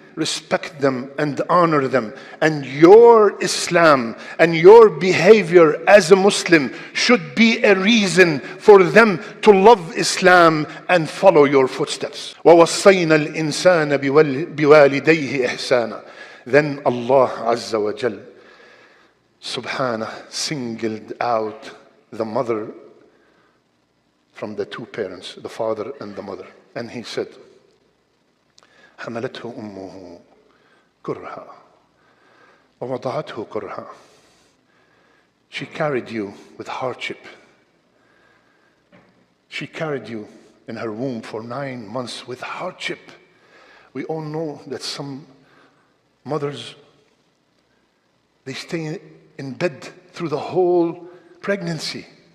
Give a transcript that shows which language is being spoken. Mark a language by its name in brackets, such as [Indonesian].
[English] respect them and honor them. And your Islam and your behavior as a Muslim should be a reason for them to love Islam and follow your footsteps. [Arabic] وَوَصَّيْنَا الْإِنسَانَ بِوَالِدَيْهِ إِحْسَانًا. [English] Then Allah Azza wa Jal, Subhanah, singled out the mother from the two parents, the father and the mother. And he said, [Arabic] حملته أمه كرها ووضعته كرها. [English] She carried you with hardship. She carried you in her womb for 9 months with hardship. We all know that some mothers, they stay in bed through the whole pregnancy.